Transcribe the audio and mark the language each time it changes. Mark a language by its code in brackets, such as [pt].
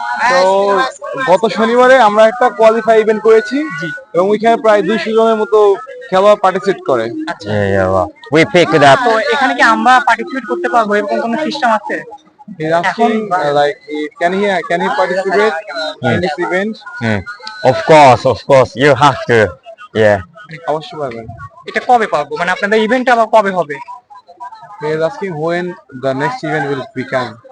[bn] তো গত শনিবারে আমরা একটা কোয়ালিফাই ইভেন্ট করেছি এবং ওইখানে প্রায় 200 জনের মতো খেলোয়াড় পার্টিসিপেট করে। [en] Yeah, well, we picked up. [bn] তো এখানে কি আমরা পার্টিসিপেট করতে পারবো এরকম কোনো সিস্টেম আছে? [en] He's asking like can he participate in this event? Of course, you have to. Yeah. [bn] অবশ্যই পারবেন। এটা কবে পারবো, মানে আপনাদের ইভেন্ট আবার কবে হবে? [en] He is asking when the next event will become.